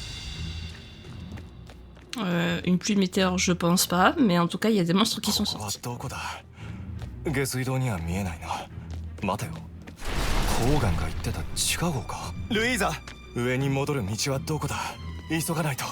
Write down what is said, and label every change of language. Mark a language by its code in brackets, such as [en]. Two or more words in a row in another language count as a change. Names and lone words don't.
[fr] Une pluie de météores, je pense pas, mais en tout cas, il y a des monstres qui sont [ja] ここは [fr] sortis. [ja] どこだ？下水道には見えないな。待てよ。ホーガンが言ってた地下壕か？ルイーザ、上に戻る道はどこだ？急がないと。